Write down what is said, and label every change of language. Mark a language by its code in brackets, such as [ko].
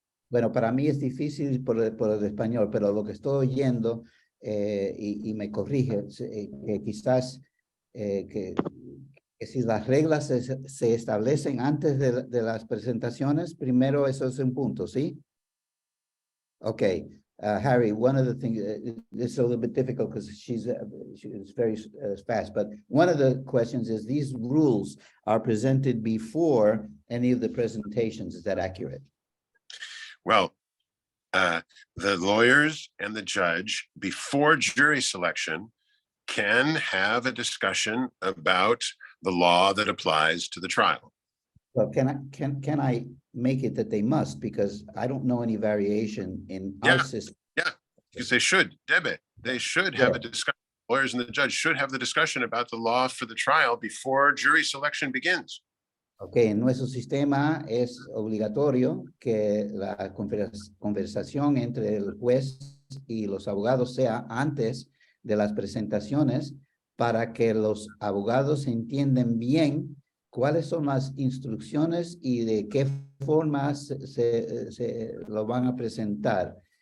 [es] Bueno, para mí es difícil por el español, pero lo que estoy oyendo, y me corrige, que quizás que si las reglas se establecen antes de las presentaciones, primero eso es un punto, ¿sí? [en] Okay. Harry, one of the things, it's a little bit difficult because she's very fast, but one of the questions is these rules are presented before any of the presentations. Is that accurate? Well, the lawyers and the judge before jury selection can have a discussion about the law that applies to the trial. Well, can I make it that they must, because I don't know any variation in our system. Yeah, because they should, [es] Debe, [en] they should have a discussion. Lawyers and the judge should have the discussion about the law for the trial before jury selection begins. [es] Okay, en nuestro sistema es obligatorio que la conversación entre el juez y los abogados sea antes de las presentaciones para que los abogados entiendan bien cuáles son las instrucciones y de qué forma se lo van a presentar.